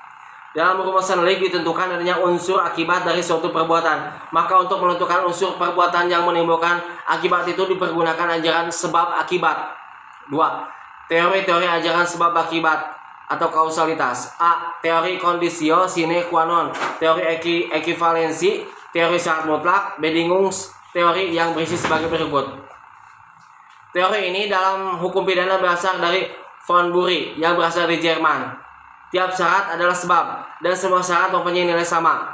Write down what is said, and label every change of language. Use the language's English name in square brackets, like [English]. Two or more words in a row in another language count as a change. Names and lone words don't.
[Indonesian] Dalam rumusan delik ditentukan adanya unsur akibat dari suatu perbuatan. Maka untuk menentukan unsur perbuatan yang menimbulkan akibat itu dipergunakan ajaran sebab akibat. 2. Teori-teori ajaran sebab akibat atau kausalitas. [Latin] A. Teori conditio sine qua non, [Indonesian] teori ekivalensi, teori syarat mutlak. B. Dingus, teori yang berisi sebagai berikut. Teori ini dalam hukum pidana berasal dari von Bury yang berasal dari Jerman. Tiap syarat adalah sebab dan semua syarat mempunyai nilai sama.